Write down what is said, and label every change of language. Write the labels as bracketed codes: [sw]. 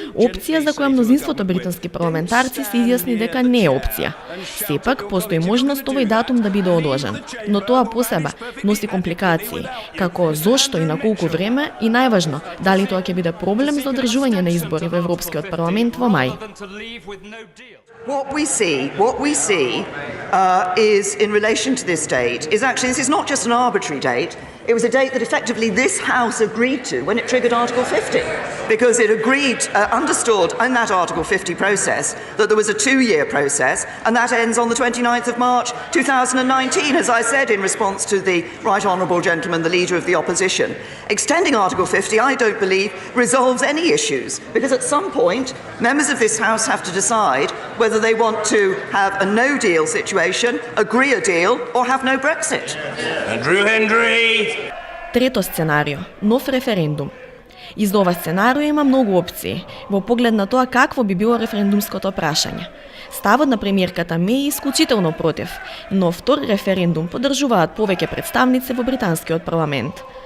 [mk] Опција за која мнозинството британски парламентарци се изјасни дека не е опција. Сепак, постои можност овој датум да биде одложен, но тоа по себе носи компликации, како зошто и на колку време и најважно, дали тоа ќе биде проблем за одржување на избори во Европскиот парламент во мај. [en] What we see is, in relation to this date, this is not just an arbitrary date. It was a date that effectively this House agreed to when it triggered Article 50, because it understood in that Article 50 process that there was a 2-year process, and that ends on the 29th of March 2019, as I said in response to the Right Honourable Gentleman, the Leader of the Opposition. Extending Article 50, I don't believe, resolves any issues, because at some point, members of this House have to decide whether they want to have a no-deal situation, agree a deal, or have no Brexit. Andrew Hendry! [mk] Трето сценарио – нов референдум. И за ова сценарио има многу опции, во поглед на тоа какво би било референдумското прашање. Ставот на премиерката Меј е исклучително против, но втор референдум поддржуваат повеќе представници во британскиот парламент.